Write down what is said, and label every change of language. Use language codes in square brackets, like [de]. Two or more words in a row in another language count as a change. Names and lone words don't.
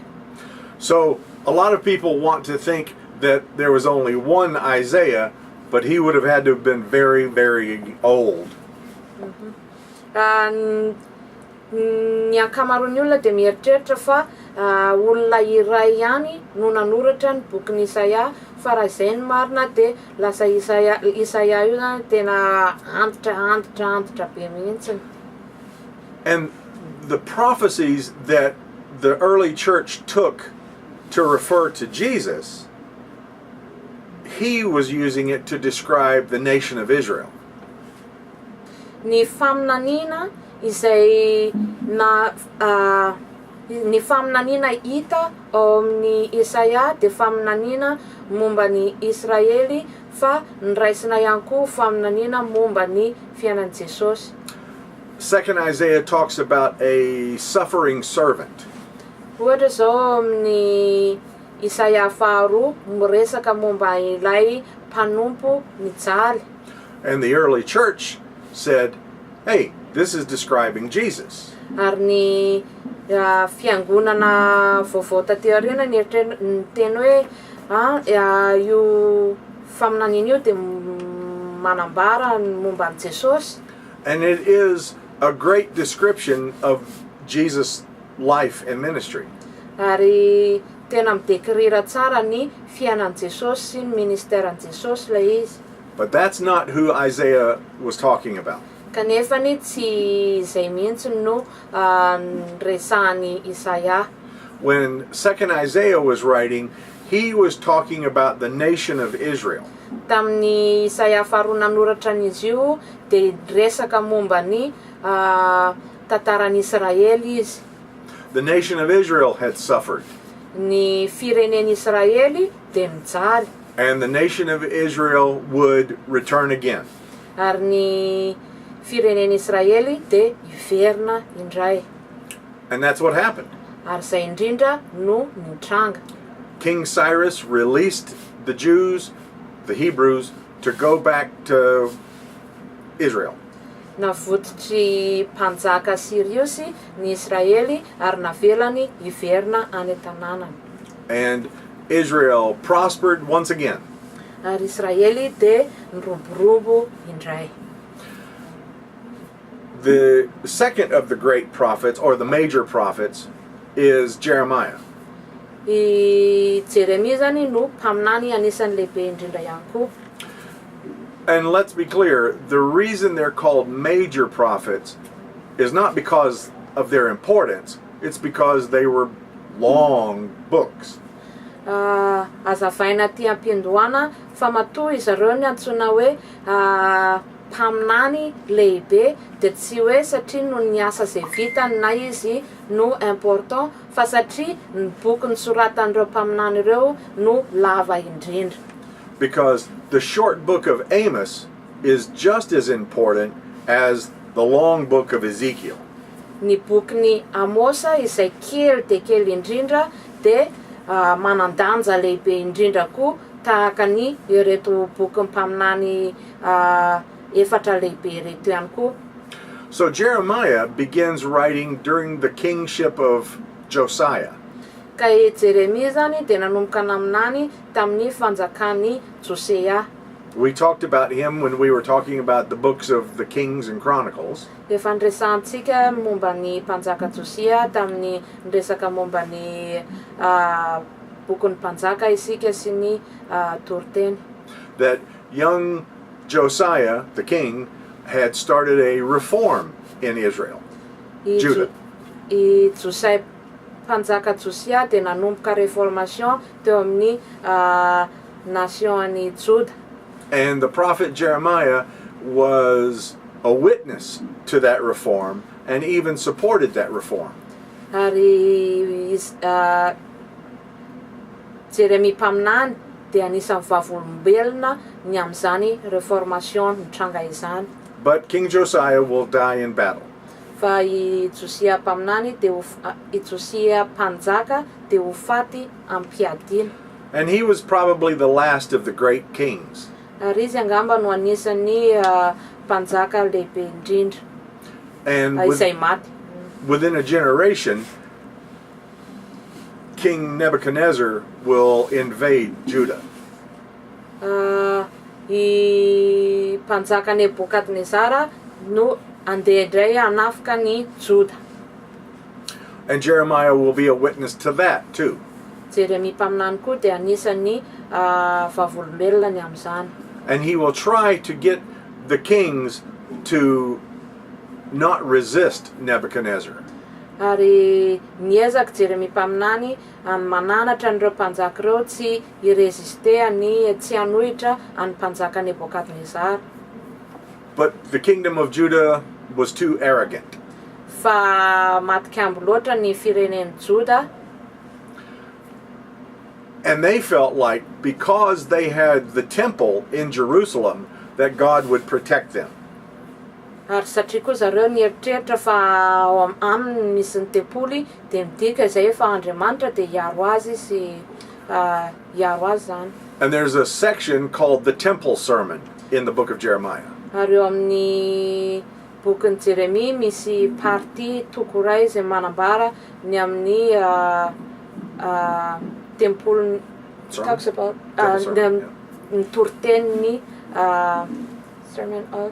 [en] So a lot of people want to think that there was only one Isaiah, but he would have had to have been very, very old. [mg] Ny ankamaroan'ny olona dia mieritreritra fa olona iray ihany no nanoratra ny bokin'i Isaia, fa raha izay ny marina dia lasa Isaia io zany tena antitra be mihitsiny. [en] And the prophecies that the early church took to refer to Jesus, he was using it to describe the nation of Israel. [mg] Ny faminaniana izay ny faminaniana hita ao amin'ny Isaia dia faminaniana momba ny Israely, fa niraisina ihany koa faminaniana momba ny fiainan'i Jesosy. [en] Second Isaiah talks about a suffering servant. [mg] Ohatra zao amin'ny Isaia faharoa miresaka momba ilay mpanompo mijaly. [en] And the early church said, hey, this is describing Jesus. [mg] Ary ny fiangonana vaovao taty aoriana ny teny hoe io faminaniana io dia manambara momba ny Jesosy. [en] And it is a great description of Jesus' life and ministry. [mg] Ary tena midekirira tsara ny fiainan'i Jesosy sy ny ministeran'i Jesosy lay izy. [en] But that's not who Isaiah was talking about. [mg] Kanefany tsy izay mihitsy no resahany Isaia. [en] When second Isaiah was writing, he was talking about the nation of Israel. [mg] Tamin'ny Isaia faharoa nanoratran'izy io dia resaka momba ny tantaran'i Israely izy. [en] The nation of Israel had suffered. [mg] Ny firenen'i Israely dia mijaly. [en] And the nation of Israel would return again. [mg] Ary ny firenen'i Israely dia hiverina indray. [en] And that's what happened. [mg] Ary izay indrindra no nitranga. [en] King Cyrus released the Jews, the Hebrews, to go back to Israel. [mg] Navotitry mpanjaka Siriusy ny Israely ary navelany hiverina any an-tanànany. [en] And Israel prospered once again. [mg] Ary Israely dia niromborombo indray. [en] The second of the great prophets, or the major prophets, is Jeremiah. [mg] I Jeremia zany no mpaminany anisan'ny lehibe indrindra ihany koa. [en] And let's be clear, the reason they're called major prophets is not because of their importance, it's because they were long books. [mg] Azavaina ty am-piandohana fa matoa izy ireo ny antsoina hoe mpaminany lehibe, dia tsy hoe satria no ny asa izay vitany na izy no important, fa satria ny boky nosoratan'ireo mpaminany ireo no lava indrindra. [en] Because the short book of Amos is just as important as the long book of Ezekiel. [mg] Ny bokin'ny Amosa izay kely dia kely indrindra dia manandanja lehibe indrindra koa tahaka ny ireto boky mpaminany efatra lehibe reto ihany koa. [en] So Jeremiah begins writing during the kingship of Josiah. [mg] Ka Jeremia zany dia nanomboka naminany tamin'ny fanjakany Josea. [en] We talked about him when we were talking about the books of the Kings and Chronicles. [mg] Efa niresantsika momba ny mpanjaka Josea tamin'ny niresaka momba ny bokin'ny mpanjaka isika sy ny toriteny. [en] That young Josiah, the king, had started a reform in Israel, Judah. [mg] I Josiah mpanjaka Josea dia nanomboka reformation teo amin'ny nation any Juda. [en] And the prophet Jeremiah was a witness to that reform and even supported that reform. [mg] Ary Jeremia mpaminany dia anisan'ny vavolombelona ny amin'izany reformation nitranga izany. [en] But King Josiah will die in battle. [mg] Fa i Josia mpaminany dia i Josia mpanjaka dia ho faty am-piadiana. [en] And he was probably the last of the great kings. [mg] Ary izy angamba no anisan'ny mpanjaka lehibe indrindra [en] And [mg] izay maty. [en] within a generation, King Nebuchadnezzar will invade Judah. [mg] I mpanjaka Nebukadnezara no andeha indray hanafika ny Joda. [en] And Jeremiah will be a witness to that too. [mg] Jeremia mpaminany koa dia anisan'ny vavolombelona ny amin'izany. [en] And he will try to get the kings to not resist Nebuchadnezzar. [mg] Ary niezaka Jeremia mpaminany mananatra an'ireo mpanjaka ireo tsy ireziste tsy hanohitra any mpanjaka Nebukadnezara. [en] But the kingdom of Judah was too arrogant. [mg] Fa matikambo loatra ny firenen'i Joda. [en] And they felt like because they had the temple in Jerusalem that God would protect them. [mg] Ary satria koa zareo nieritreritra fa ao aminy misy ny tempoly dia midika izay fa Andriamanitra dia hiaro azy sy hiaro azy zany. [en] And there's a section called the Temple Sermon in the book of Jeremiah. [mg] Ary eo amin'ny bokin'i Jeremia misy party tokoray izay manambara ny amin'ny tempoly [en] talks about [mg] ny toritenin'ny [en] sermon of